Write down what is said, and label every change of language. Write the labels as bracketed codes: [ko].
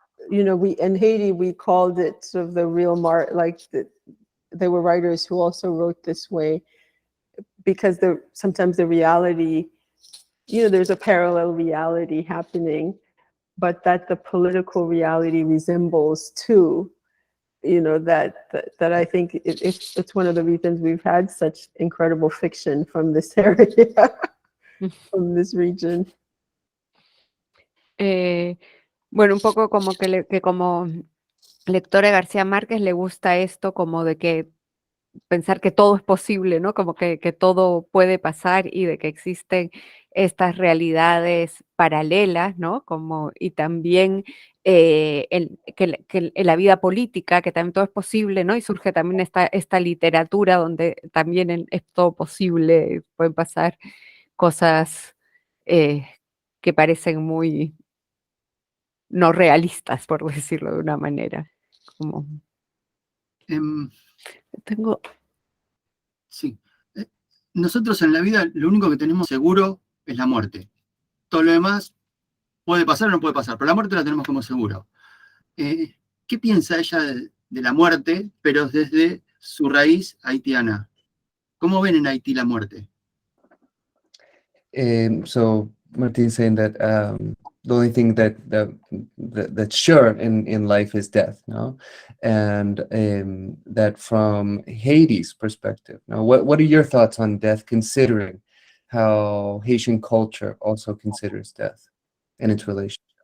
[en] know, we in Haiti, we called it sort of [es] the real [en] there were writers who also wrote this way, because sometimes the reality, you know, there's a parallel reality happening, but that the political reality resembles too, you know, that I think it's one of the reasons we've had such incredible fiction from this area, from this region. [es] Bueno, un poco como que como lectora de García Márquez le gusta esto como de que pensar que todo es posible, ¿no? Como que todo puede pasar y de que existen estas realidades paralelas, ¿no? Y también que en la vida política, que también todo es posible, ¿no? Y surge también esta literatura donde también es todo posible, pueden pasar cosas que parecen muy no realistas, por decirlo de una manera. Como, tengo... Sí. Nosotros en la vida lo único que tenemos seguro es la muerte. Todo lo demás puede pasar o no puede pasar, pero la muerte la tenemos como seguro. ¿Qué piensa ella de la muerte, pero desde su raíz haitiana? ¿Cómo ven en Haití la muerte? [en] So Martin's saying that the only thing that's sure in life is death, no? And that from Haiti's perspective, now what are your thoughts on death, considering how Haitian culture also considers death and its relationship?